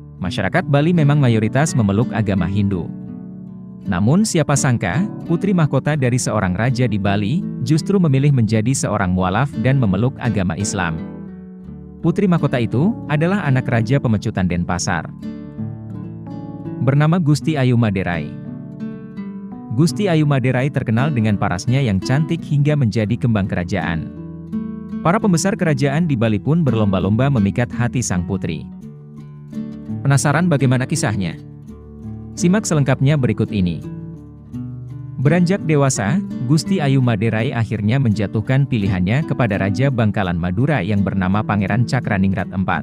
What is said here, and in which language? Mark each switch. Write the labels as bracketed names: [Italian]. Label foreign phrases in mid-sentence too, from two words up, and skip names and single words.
[Indonesian] Masyarakat Bali memang mayoritas memeluk agama Hindu. Namun siapa sangka, putri mahkota dari seorang raja di Bali, justru memilih menjadi seorang mualaf dan memeluk agama Islam. Putri mahkota itu, adalah anak Raja Pemecutan Denpasar. Bernama Gusti Ayu Maderai. Gusti Ayu Maderai terkenal dengan parasnya yang cantik hingga menjadi kembang kerajaan. Para pembesar kerajaan di Bali pun berlomba-lomba memikat hati sang putri. Penasaran bagaimana kisahnya? Simak selengkapnya berikut ini. Beranjak dewasa, Gusti Ayu Maderai akhirnya menjatuhkan pilihannya kepada Raja Bangkalan Madura yang bernama Pangeran Cakraningrat IV.